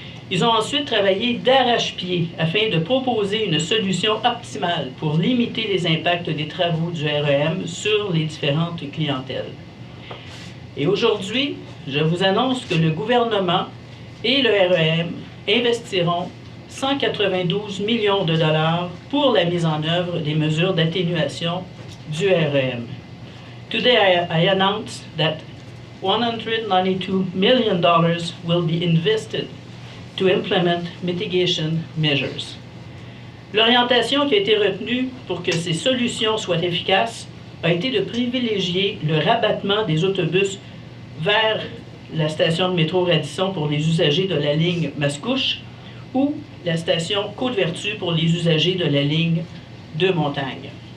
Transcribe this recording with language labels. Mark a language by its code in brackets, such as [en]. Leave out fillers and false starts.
[fr] Ils ont ensuite travaillé d'arrache-pied afin de proposer une solution optimale pour limiter les impacts des travaux du REM sur les différentes clientèles. Et aujourd'hui, je vous annonce que le gouvernement et le REM investiront 192 millions de dollars pour la mise en œuvre des mesures d'atténuation du REM. [en] Today I announce that $192 million will be invested to implement mitigation measures. [fr] L'orientation qui a été retenue pour que ces solutions soient efficaces a été de privilégier le rabattement des autobus vers la station de métro Radisson pour les usagers de la ligne Mascouche ou la station Côte-Vertu pour les usagers de la ligne de Montagne.